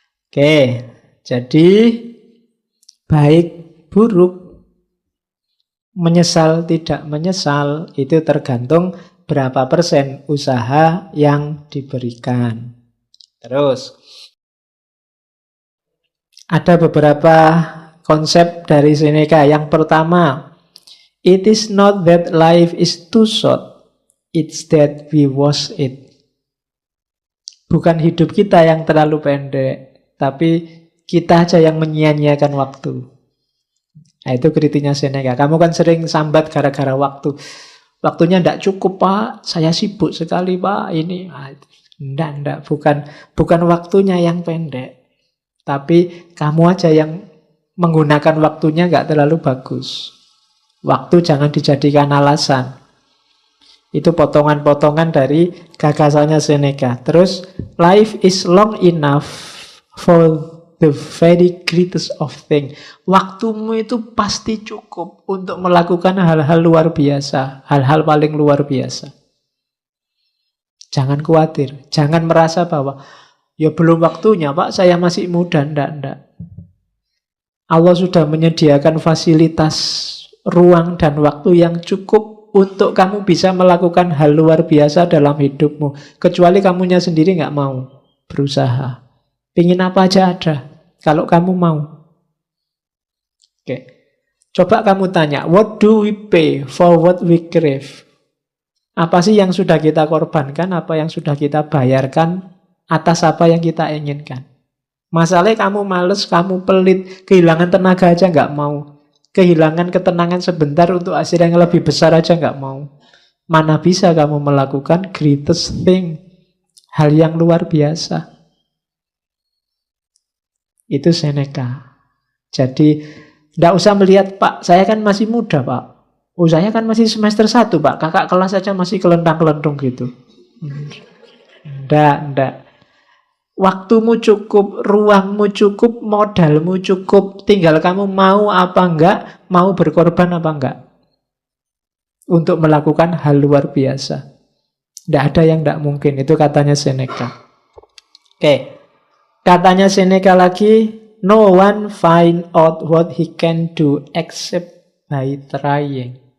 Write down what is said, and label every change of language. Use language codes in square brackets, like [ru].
[id] Oke, jadi baik buruk, menyesal tidak menyesal itu tergantung berapa persen usaha yang diberikan. Terus ada beberapa konsep dari Seneca. Yang pertama, [en] it is not that life is too short, it's that we waste it. [id] Bukan hidup kita yang terlalu pendek, tapi kita aja yang menyia-nyiakan waktu. Nah, itu kritiknya Seneca. Kamu kan sering sambat gara-gara waktu. Waktunya tidak cukup, Pak. Saya sibuk sekali, Pak. Ini, enggak. Bukan waktunya yang pendek. Tapi kamu aja yang menggunakan waktunya nggak terlalu bagus. Waktu jangan dijadikan alasan. Itu potongan-potongan dari gagasannya Seneca. Terus, [en] life is long enough for the very greatest of things. [id] Waktumu itu pasti cukup untuk melakukan hal-hal luar biasa. Hal-hal paling luar biasa. Jangan khawatir. Jangan merasa bahwa ya belum waktunya, Pak, saya masih muda. Enggak. Allah sudah menyediakan fasilitas ruang dan waktu yang cukup untuk kamu bisa melakukan hal luar biasa dalam hidupmu. Kecuali kamunya sendiri nggak mau berusaha. Pingin apa aja ada, kalau kamu mau. Oke. Coba kamu tanya, [en] what do we pay for what we crave? [id] Apa sih yang sudah kita korbankan, apa yang sudah kita bayarkan atas apa yang kita inginkan? Masalahnya kamu males, kamu pelit, kehilangan tenaga aja nggak mau. Kehilangan ketenangan sebentar untuk hasil yang lebih besar aja nggak mau. Mana bisa kamu melakukan [en] greatest thing, [id] hal yang luar biasa. Itu Seneca. Jadi tidak usah melihat, Pak, saya kan masih muda, Pak. Oh, saya kan masih semester 1, Pak. Kakak kelas aja masih kelentang-kelentung gitu. Enggak. Waktumu cukup, ruangmu cukup, modalmu cukup. Tinggal kamu mau apa enggak, mau berkorban apa enggak. Untuk melakukan hal luar biasa. Tidak ada yang tidak mungkin. Itu katanya Seneca. Oke. Katanya Seneca lagi, [en] no one find out what he can do except by trying.